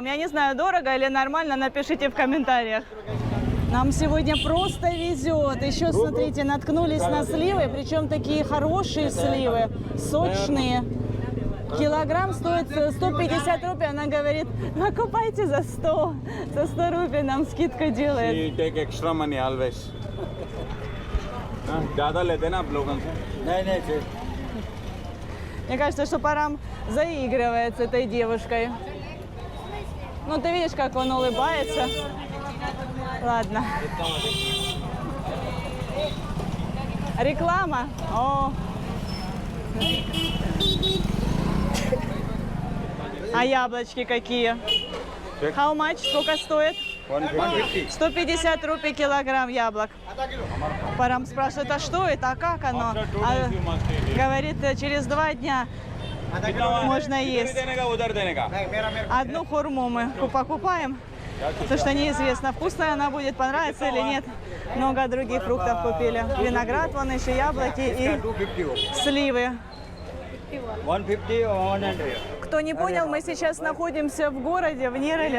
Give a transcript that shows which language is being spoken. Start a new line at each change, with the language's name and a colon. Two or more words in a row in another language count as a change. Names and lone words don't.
Russian: Я не знаю, дорого или нормально, напишите в комментариях. Нам сегодня просто везет. Еще, смотрите, наткнулись на сливы, причем такие хорошие сливы, сочные. Килограмм стоит 150 рупий. Она говорит, накупайте за 100. За 100 рупий нам скидка делает.
English: She take extra money always.
Hindi: ज़्यादा लेते ना आप लोगों से? नहीं नहीं फिर
Russian: Мне кажется, что Парам заигрывает с этой девушкой. Ну, ты видишь, как он улыбается. Ладно. Реклама. О. А яблочки какие?
English: How much?
Russian: Сколько стоит? 150. 150 рупий килограмм яблок. Парам спрашивает, а что это, а как оно? А, говорит, через 2 дня можно есть.
Hindi: देने का उधर देने का.
Russian: Одну хурму мы покупаем, потому что неизвестно, вкусная она будет, понравится или нет. Много других фруктов купили. Виноград, вон еще яблоки и
Hindi: 250 हो
Russian: сливы.
Hindi: 150 और 100
Russian: Кто не понял, мы сейчас находимся в городе, в Нерале.